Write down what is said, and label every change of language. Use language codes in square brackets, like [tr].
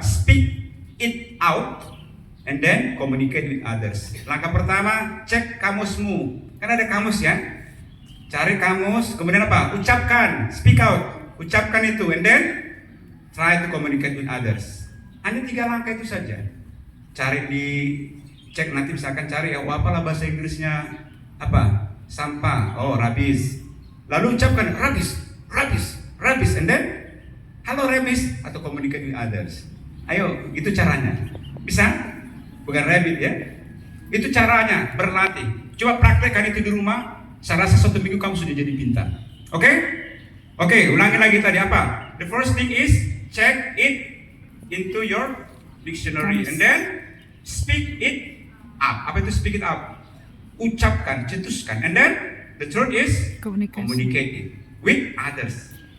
[en] Speak it out, and then communicate with others. [id] Langkah pertama, cek kamusmu. Kan ada kamus ya. Cari kamus, kemudian apa? Ucapkan, [en] speak out, [id] ucapkan itu, [en] and then try to communicate with others. [id] Hanya 3 langkah itu saja. Cari cek nanti misalkan cari apalah bahasa Inggrisnya apa? Sampah. Oh, rubbish. Lalu ucapkan [en] rubbish, and then hello rubbish [id] atau [en] communicate with others. [id] Ayo, itu caranya. Bisa? Bukan rabbit ya. Itu caranya berlatih. Coba praktekkan itu di rumah. Saya rasa 1 minggu kamu sudah jadi pintar. Oke? Oke, ulangi lagi tadi apa? [en] The first thing is check it into your dictionary and then speak it up. [id] Apa itu [en] speak it up? [id] Ucapkan, cetuskan. [en] And then the third is communicate it with others.